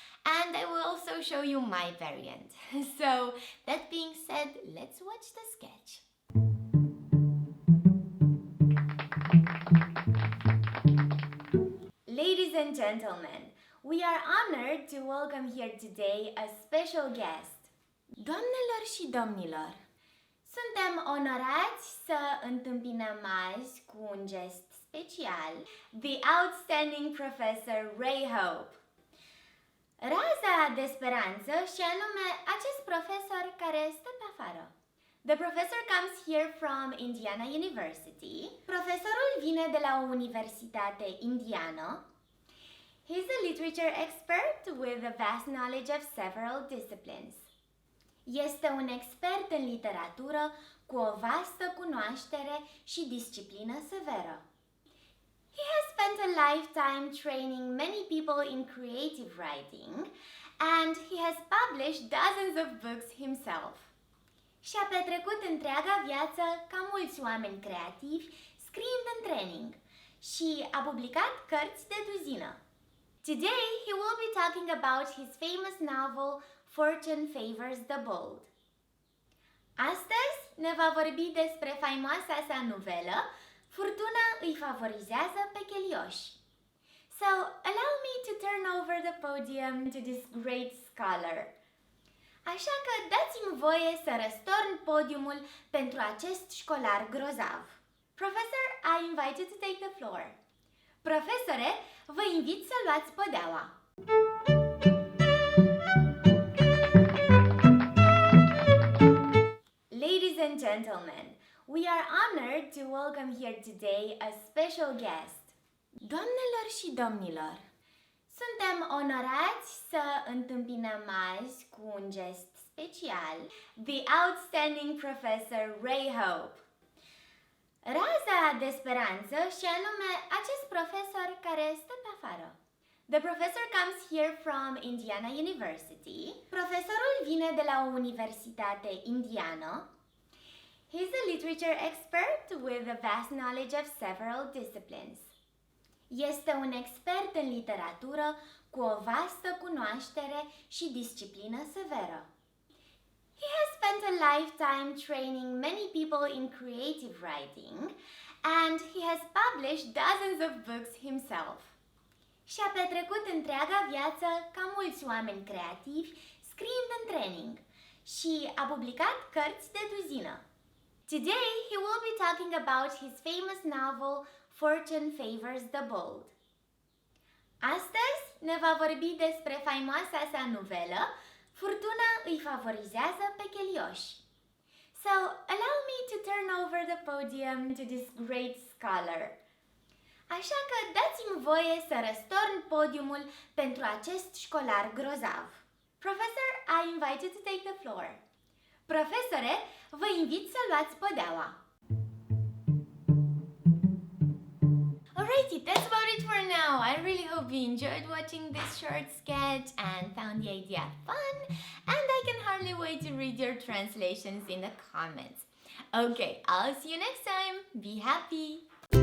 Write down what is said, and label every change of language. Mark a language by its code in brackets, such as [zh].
[en] And I will also show you my variant. So that being said, let's watch the sketch. Ladies and gentlemen, we are honored to welcome here today a special guest. [ro] Doamnelor și domnilor, suntem onorați să întâmpinăm azi cu un gest special [en] the outstanding Professor Ray Hope. [ro] Raza de speranță și anume acest profesor care stă pe afară. [en] The professor comes here from Indiana University. [ro] Profesorul vine de la o universitate indiană. [en] He's a literature expert with a vast knowledge of several disciplines. [ro] Este un expert în literatură cu o vastă cunoaștere și disciplină severă. [en] He has spent a lifetime training many people in creative writing, and he has published dozens of books himself. [ro] Și-a petrecut întreaga viață ca mulți oameni creativi scriind în training și a publicat cărți de duzină. [en] Today he will be talking about his famous novel Fortune Favors the Bold. [ro] Astăzi ne va vorbi despre faimoasa sa novelă Furtuna îi favorizează pe chelioși. [en] So, allow me to turn over the podium to this great scholar. [ro] Așa că dați-mi voie să răstorn podiumul pentru acest școlar grozav. [en] Professor, I invite you to take the floor. [ro] Profesore, vă invit să luați podeaua. [en] Ladies and gentlemen, we are honored to welcome here today a special guest. [ro] Doamnelor și domnilor, suntem onorați să întâmpinăm azi cu un gest special [en] the outstanding Professor Ray Hope. [ro] Raza de speranță și anume acest profesor care stă pe afară. [en] The professor comes here from Indiana University. [ro] Profesorul vine de la o universitate indiană. [en] He's a literature expert with a vast knowledge of several disciplines. [ro] Este un expert în literatură cu o vastă cunoaștere și disciplină severă. [en] He has spent a lifetime training many people in creative writing, and he has published dozens of books himself. [ro] Și-a petrecut întreaga viață, ca mulți oameni creativi, scriind în training și a publicat cărți de duzină. [en] Today, he will be talking about his famous novel, Fortune Favors the Bold. [ro] Astăzi ne va vorbi despre faimoasa sa novelă, Furtuna îi favorizează pe chelioși. [en] So, allow me to turn over the podium to this great scholar. [ro] Așa că dați-mi voie să răstorn podiumul pentru acest școlar grozav. [en] Professor, I invite you to take the floor. [ro] Profesore, vă invit să luați podeaua. [en] Alrighty, that's about it for now. I really hope you enjoyed watching this short sketch and found the idea fun, and I can hardly wait to read your translations in the comments. Okay, I'll see you next time. Be happy!